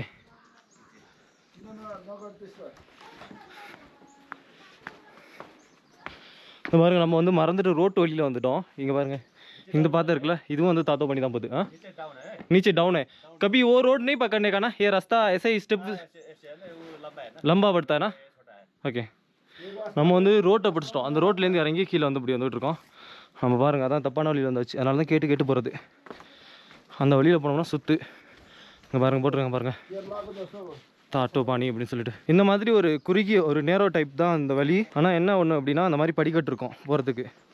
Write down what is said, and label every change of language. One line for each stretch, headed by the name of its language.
Tamil: இந்த பாருங்க, நம்ம வந்து மறந்துட்டு ரோட்டு வழியில் வந்துட்டோம். இங்கே பாருங்க, இந்த பாத்து இருக்குல்ல, இதுவும் வந்து तातो पानी தான் போகுது.
Hindi: हाँ, नीचे डाउन है. कभी वो रोड नहीं पकड़ने का ना, ये रास्ता ऐसे ही स्टेप लंबा पड़ता है ना.
Tamil: ஓகே, நம்ம வந்து ரோட்டை பிடிச்சிட்டோம். அந்த ரோட்லேருந்து இறங்கி கீழே வந்து இப்படி வந்துட்டு இருக்கோம். நம்ம பாருங்கள், அதான் தப்பான வழியில் வந்துச்சு. அதனால தான் கேட்டு போகிறது. அந்த வழியில் போனோம்னா சுற்று. இங்கே பாருங்கள், போட்டுருங்க பாருங்கள், தாட்டோ பாணி அப்படின்னு சொல்லிட்டு. இந்த மாதிரி ஒரு குறுகிய ஒரு நேரோ டைப் தான் இந்த வழி. ஆனால் என்ன ஒன்று அப்படின்னா, அந்த மாதிரி படிக்கட்டு இருக்கும் போகிறதுக்கு.